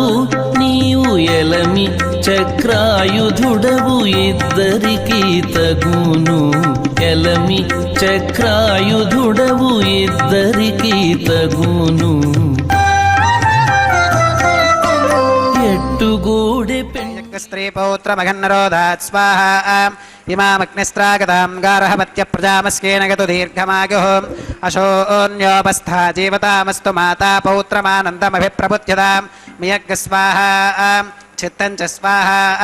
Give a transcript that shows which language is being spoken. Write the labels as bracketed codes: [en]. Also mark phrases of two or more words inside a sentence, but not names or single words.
[te] నీవు ఎలమి చక్రాయుధుడవు ఇద్దరికి తగును. ఎలమి చక్రాయుధుడవు ఇద్దరికి తగును. ఎట్టుగూడె [sa] स्त्री पौत्र मघन्नरोधात् स्वाहा इमामग्निस्त्रागतां गार्हपत्य प्रजामस्केन गतु दीर्घमायुः अशोन्योपस्था जीवतामस्तु माता पौत्रमानन्दमभिप्रबुध्यतां मियग् स्वाहा चित्तं च स्वाहा